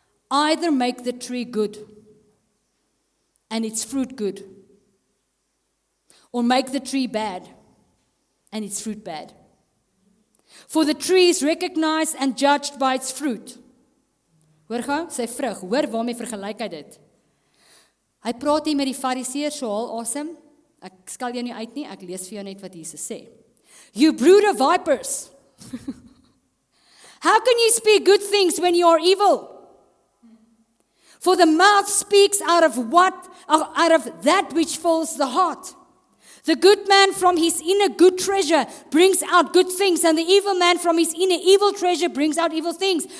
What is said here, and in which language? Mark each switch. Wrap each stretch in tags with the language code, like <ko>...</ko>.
<en>Either make the tree good, and its fruit good, or make the tree bad, and its fruit bad. For the tree is recognized and judged by its fruit.</en> <af>Hoor gou, sy vrug, hoor waarmee vergelyk hy dit? Hy praat hier met die fariseërs, so al awesome. Ek skal jou nie uit nie, ek lees vir jou net wat Jesus sê.</af> <en>You brood of vipers. How can you speak good things when you are evil? For the mouth speaks out of that which fills the heart. The good man from his inner good treasure brings out good things, and the evil man from his inner evil treasure brings out evil things.</en>